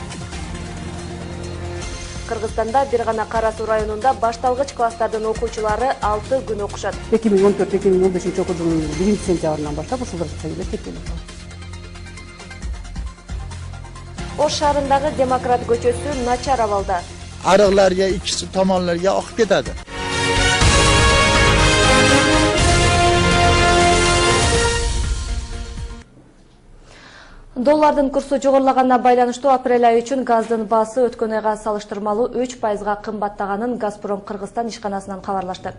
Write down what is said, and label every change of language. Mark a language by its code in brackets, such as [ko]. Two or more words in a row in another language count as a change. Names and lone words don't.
[ky] Кыргызстанда бир гана Кара Суу районунда башталгыч класстардын окуучулары 6 күн окушат. 2014-2015 окуу жылынын 1-сентябрынан баштап ушул эле текелеп. Ош шаарындагы Демократ көчөсү начар абалда. [uz] Arıqlarga, ikisi tomonlarga oqib ketadi. [ky] Доллардын курсу жогорулаганына байланыштуу апрель айы үчүн газдын баасы өткөн айга салыштырмалуу 3%га кымбаттаганын Газпром Кыргызстан ишканасынан кабарлашты.